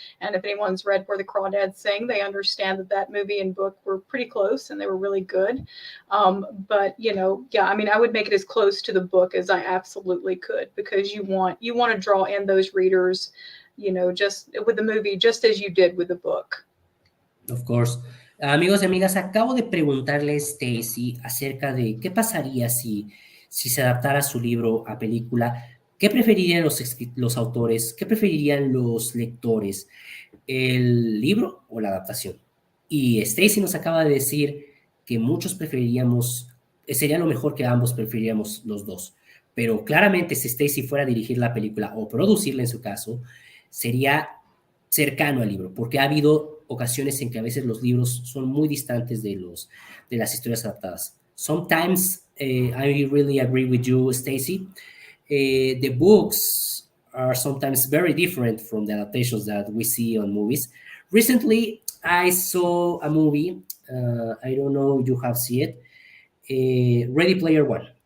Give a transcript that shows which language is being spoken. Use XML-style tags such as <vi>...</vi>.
<en>And if anyone's read Where the Crawdads Sing, they understand that movie and book were pretty close and they were really good. But, yeah, I mean, I would make it as close to the book as I absolutely could, because you want to draw in those readers, just with the movie, just as you did with the book. Of course.</en> <es>Amigos y amigas, acabo de preguntarle a Stacy acerca de qué pasaría si se adaptara su libro a película. ¿Qué preferirían los autores? ¿Qué preferirían los lectores? ¿El libro o la adaptación? Y Stacy nos acaba de decir que muchos preferiríamos, sería lo mejor que ambos preferiríamos los dos. Pero claramente si Stacy fuera a dirigir la película o producirla en su caso, sería cercano al libro, porque ha habido ocasiones en que a veces los libros son muy distantes de las historias adaptadas.</es> <en>Sometimes, I really agree with you, Stacy. The books are sometimes very different from the adaptations that we see on movies. Recently, I saw a movie I don't know if you have seen it. Ready Player One.</en>